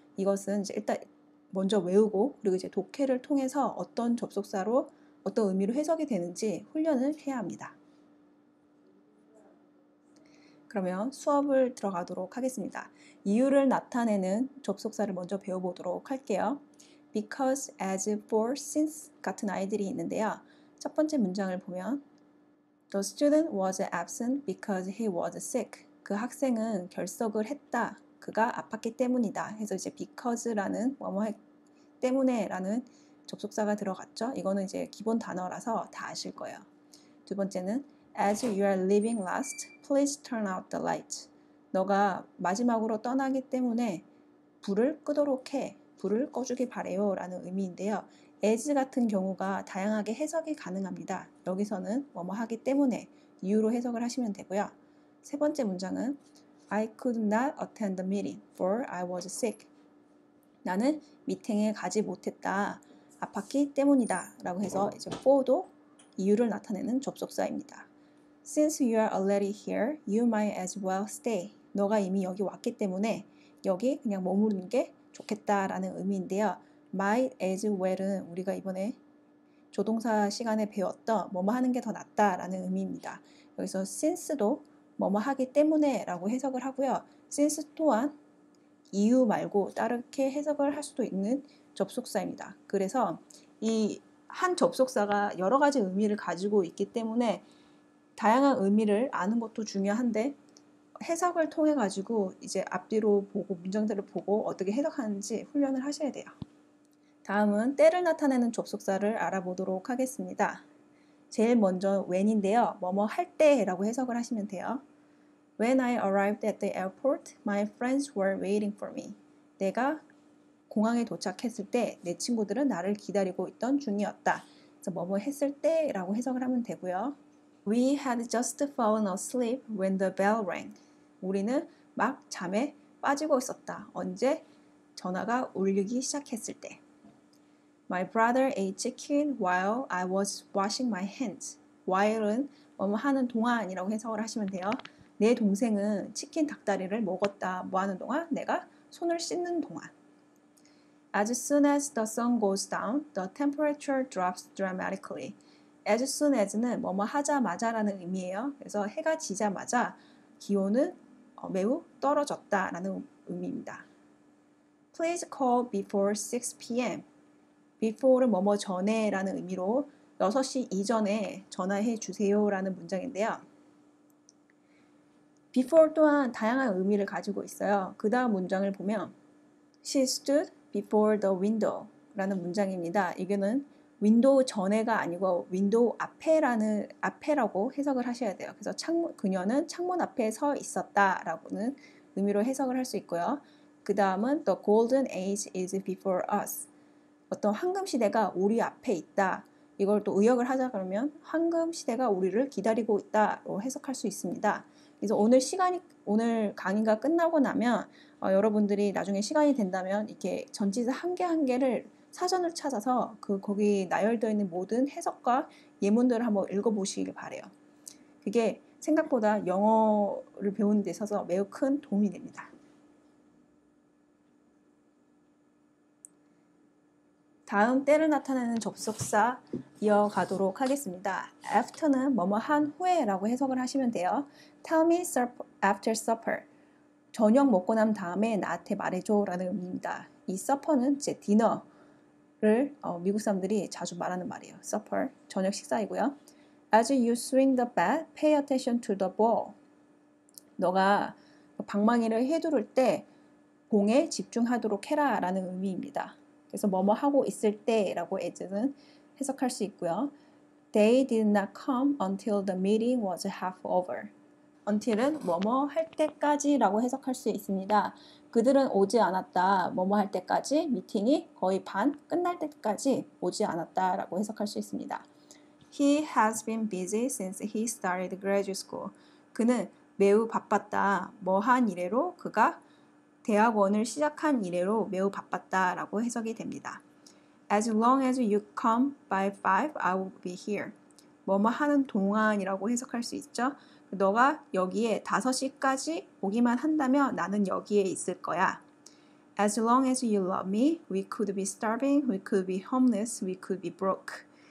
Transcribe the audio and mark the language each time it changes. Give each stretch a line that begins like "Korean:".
Korean: 이것은 이제 일단 먼저 외우고 그리고 이제 독해를 통해서 어떤 접속사로 어떤 의미로 해석이 되는지 훈련을 해야 합니다. 그러면 수업을 들어가도록 하겠습니다. 이유를 나타내는 접속사를 먼저 배워보도록 할게요. Because, as, for, since 같은 아이들이 있는데요. 첫 번째 문장을 보면
English: The student was absent because he was sick.
Korean: 그 학생은 결석을 했다. 그가 아팠기 때문이다. 해서 이제 because라는 뭐뭐 때문에라는 접속사가 들어갔죠. 이거는 이제 기본 단어라서 다 아실 거예요. 두 번째는
English: As you are leaving last, please turn out the light.
Korean: 너가 마지막으로 떠나기 때문에 불을 끄도록 해. 불을 꺼주기 바래요 라는 의미인데요. as 같은 경우가 다양하게 해석이 가능합니다. 여기서는 뭐뭐 하기 때문에 이유로 해석을 하시면 되고요.
English: 세 번째 문장은 I could not attend the meeting for I was sick.
Korean: 나는 미팅에 가지 못했다. 아팠기 때문이다. 라고 해서 이제 for도 이유를 나타내는 접속사입니다.
English: Since you are already here, you might as well stay.
Korean: 너가 이미 여기 왔기 때문에 여기 그냥 머무르는 게 좋겠다라는 의미인데요. might as well은 우리가 이번에 조동사 시간에 배웠던 뭐뭐 하는 게 더 낫다라는 의미입니다. 여기서 since도 뭐뭐 하기 때문에 라고 해석을 하고요. since 또한 이유 말고 다르게 해석을 할 수도 있는 접속사입니다. 그래서 이 한 접속사가 여러 가지 의미를 가지고 있기 때문에 다양한 의미를 아는 것도 중요한데 해석을 통해 가지고 이제 앞뒤로 보고 문장들을 보고 어떻게 해석하는지 훈련을 하셔야 돼요. 다음은 때를 나타내는 접속사를 알아보도록 하겠습니다. 제일 먼저 when인데요. 뭐뭐 할 때라고 해석을 하시면 돼요.
English: When I arrived at the airport, my friends were waiting for me.
Korean: 내가 공항에 도착했을 때 내 친구들은 나를 기다리고 있던 중이었다. 그래서 뭐뭐 했을 때라고 해석을 하면 되고요.
English: We had just fallen asleep when the bell rang.
Korean: 우리는 막 잠에 빠지고 있었다. 언제? 전화가 울리기 시작했을 때.
English: My brother ate chicken while I was washing my hands.
Korean: while은 뭐뭐 하는 동안이라고 해석을 하시면 돼요. 내 동생은 치킨 닭다리를 먹었다. 뭐 하는 동안? 내가 손을 씻는 동안.
English: As soon as the sun goes down, the temperature drops dramatically.
Korean: As soon as는 뭐뭐 하자마자라는 의미예요. 그래서 해가 지자마자 기온은 매우 떨어졌다라는 의미입니다.
English: Please call before 6 p.m.
Korean: before는 뭐뭐 전에라는 의미로 6시 이전에 전화해 주세요라는 문장인데요. before 또한 다양한 의미를 가지고 있어요. 그 다음 문장을 보면
English: She stood before the window
Korean: 라는 문장입니다. 이거는 윈도우 전에가 아니고 윈도우 앞에라고 해석을 하셔야 돼요. 그래서 그녀는 창문 앞에 서 있었다라고는 의미로 해석을 할 수 있고요. 그 다음은
English: the golden age is before us.
Korean: 어떤 황금 시대가 우리 앞에 있다. 이걸 또 의역을 하자 그러면 황금 시대가 우리를 기다리고 있다로 해석할 수 있습니다. 그래서 오늘 강의가 끝나고 나면 여러분들이 나중에 시간이 된다면 이렇게 전치사 한 개 한 개를 사전을 찾아서 거기 나열되어 있는 모든 해석과 예문들을 한번 읽어보시길 바래요. 그게 생각보다 영어를 배우는 데 있어서 매우 큰 도움이 됩니다. 다음 때를 나타내는 접속사 이어가도록 하겠습니다. after는 뭐뭐 한 후에라고 해석을 하시면 돼요.
English: Tell me after supper.
Korean: 저녁 먹고 난 다음에 나한테 말해줘 라는 의미입니다. 이 supper는 이제 디너를 미국 사람들이 자주 말하는 말이에요. supper, 저녁 식사이고요.
English: As you swing the bat, pay attention to the ball.
Korean: 너가 방망이를 휘두를 때 공에 집중하도록 해라 라는 의미입니다. 그래서 뭐뭐 하고 있을 때라고 as는 해석할 수 있고요.
English: They did not come until the meeting was half over.
Korean: until은 뭐뭐 할 때까지라고 해석할 수 있습니다. 그들은 오지 않았다. 뭐뭐 할 때까지 미팅이 거의 반 끝날 때까지 오지 않았다라고 해석할 수 있습니다.
English: He has been busy since he started graduate school.
Korean: 그는 매우 바빴다. 뭐한 이래로 그가 대학원을 시작한 이래로 매우 바빴다라고 해석이 됩니다.
English: As long as you come by 5, I will be here.
Korean: 뭐뭐 하는 동안이라고 해석할 수 있죠. 너가 여기에 5시까지 오기만 한다면 나는 여기에 있을 거야.
English: As long as you love me, we could be starving, we could be homeless, we could be broke.